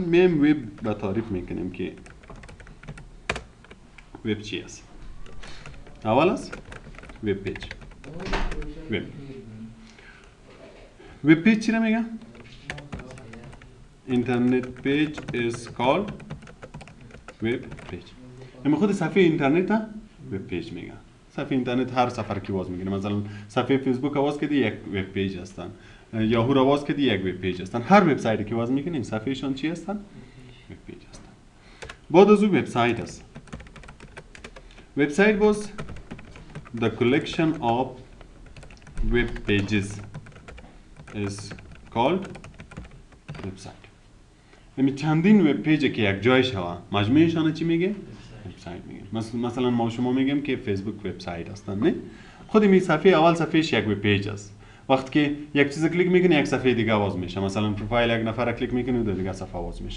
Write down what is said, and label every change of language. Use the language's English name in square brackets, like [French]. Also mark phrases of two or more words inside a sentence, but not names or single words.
[Persian] میم وب با تعریف میکنیم که وب چی است. اول است وب پیج. وب پیج چی را میگه؟ [English] internet page is called web page. [Persian] اما خود صفحه اینترنت ها وب پیج میگه. صفحه اینترنت هر سفر که باز میگیره. مثلا صفحه فیسبوک آواز کردی یک وب پیج هستن. یاهو را باز کردی یک وب پیج هستن. هر وبسایتی که باز میکنین صفحهشون چی هستن؟ وب پیج هستن. بعد از اون وبسایت است. وبسایت باز [English] the collection of web pages is called website. [Persian] یعنی چندین وب پیج که یک جای شوه مجموعشان چی میگه؟ وبسایت میگه. مثلا ما شما میگیم که فیسبوک وبسایت هستن نه؟ خود این صفحه اول صفحهش یک وب پیج است. وقتی که یک چیز کلیک میکنی یک صفحه دیگه باز میشه. مثلا پروفایل یک نفر کلیک میکنی در دیگه صفحه باز میشه.